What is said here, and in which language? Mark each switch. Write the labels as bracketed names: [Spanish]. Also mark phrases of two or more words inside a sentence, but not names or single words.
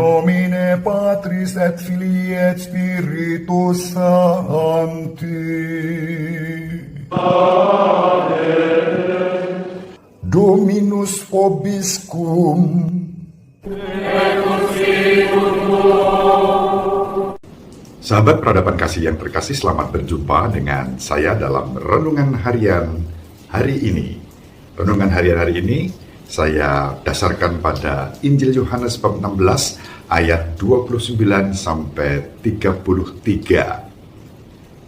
[Latin] Nomine Patris et Filii et Spiritus Sancti. Amen. Dominus vobiscum. [Indonesian] Sahabat peradaban kasih yang terkasih, selamat berjumpa dengan saya dalam Renungan Harian hari ini. Renungan Harian hari ini saya dasarkan pada Injil Yohanes bab 16 ayat 29 sampai 33.